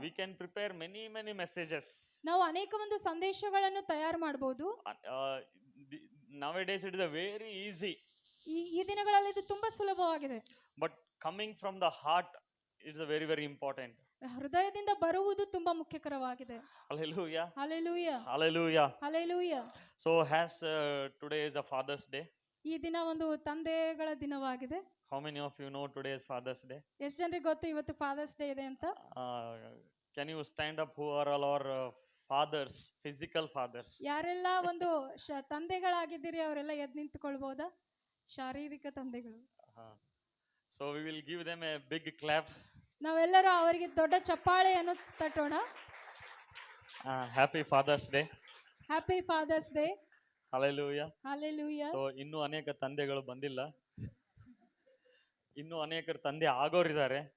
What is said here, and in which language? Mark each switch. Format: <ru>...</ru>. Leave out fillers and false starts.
<en>We can prepare many messages.</en> <kn>ನಾವು ಅನೇಕ ಒಂದು ಸಂದೇಶಗಳನ್ನು ತಯಾರು ಮಾಡಬಹುದು.</kn> <en>Nowadays it is a very easy,</en> <kn>ಈ ದಿನಗಳಲ್ಲಿ ಇದು ತುಂಬಾ ಸುಲಭವಾಗಿದೆ.</kn> <en>but coming from the heart is a very important.</en> <kn>ಹೃದಯದಿಂದ ಬರುವುದು ತುಂಬಾ ಮುಖ್ಯಕರವಾಗಿದೆ.</kn> <en>Hallelujah. Hallelujah. Hallelujah. Hallelujah. So as today is a Father's Day,</en> <kn>ಈ ದಿನ ಒಂದು ತಂದೆಗಳ ದಿನವಾಗಿದೆ.</kn> <en>how many of you know today is Father's Day?</en> <kn>ಎಷ್ಟು ಜನರಿಗೆ ಗೊತ್ತು ಇವತ್ತು ಫಾದರ್ಸ್ ಡೇ ಇದೆ ಅಂತ?</kn> <en>Can you stand up who are all our fathers, physical fathers?</en> <kn>ಯಾರೆಲ್ಲ ಒಂದು ತಂದೆಗಳಾಗಿದ್ದೀರಿ ಅವರೆಲ್ಲ ಎದ್ದು ನಿಂತುಕೊಳ್ಬಹುದಾ? ಶಾರೀರಿಕ ತಂದೆಗಳು.</kn> <en>So we will give them a big clap.</en> <kn>ನಾವೆಲ್ಲರೂ ಅವರಿಗೆ ದೊಡ್ಡ ಚಪ್ಪಾಳೆಯನ್ನು ತಟ್ಟೋಣ.</kn> <en>Happy Father's Day. Happy father's day. Hallelujah. Hallelujah.</en> <kn>So ಇನ್ನೂ ಅನೇಕ ತಂದೆಗಳು ಬಂದಿಲ್ಲ, ಇನ್ನೂ ಅನೇಕರು ತಂದೆ ಆಗೋರಿದ್ದಾರೆ.</kn>